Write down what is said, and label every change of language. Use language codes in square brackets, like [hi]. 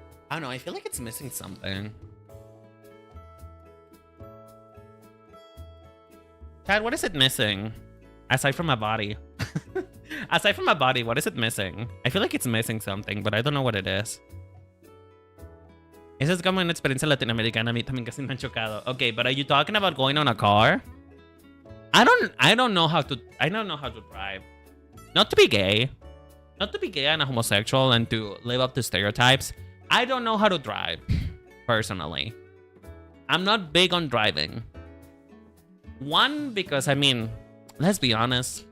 [en] I don't know. I feel like it's missing something. Chad, what is it missing? Aside from my body. Aside from my body, what is it missing? I feel like it's missing something, but I don't know what it is. [es] Esa es como una experiencia latinoamericana. A mí también casi me han chocado. [en] Okay, but are you talking about going on a car? I don't know how to drive. Not to be gay. Not to be gay and a homosexual and to live up to stereotypes. I don't know how to drive, personally. I'm not big on driving. One, because I mean, let's be honest.